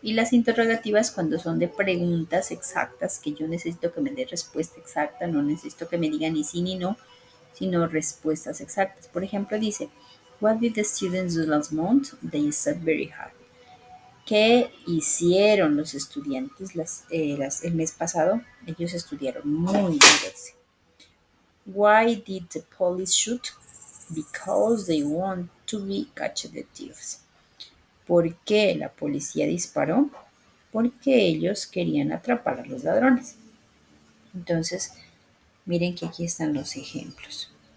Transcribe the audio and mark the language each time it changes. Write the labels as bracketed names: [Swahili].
[Spanish] Y las interrogativas cuando son de preguntas exactas, que yo necesito que me dé respuesta exacta, no necesito que me digan ni sí ni no, sino respuestas exactas. Por ejemplo, dice, [English] What did the students do last month? They studied very hard. [Spanish] ¿Qué hicieron los estudiantes el mes pasado? Ellos estudiaron muy duro. [English] Why did the police shoot? Because they want to be catch the thieves. [Spanish] ¿Por qué la policía disparó? Porque ellos querían atrapar a los ladrones. Entonces, miren que aquí están los ejemplos.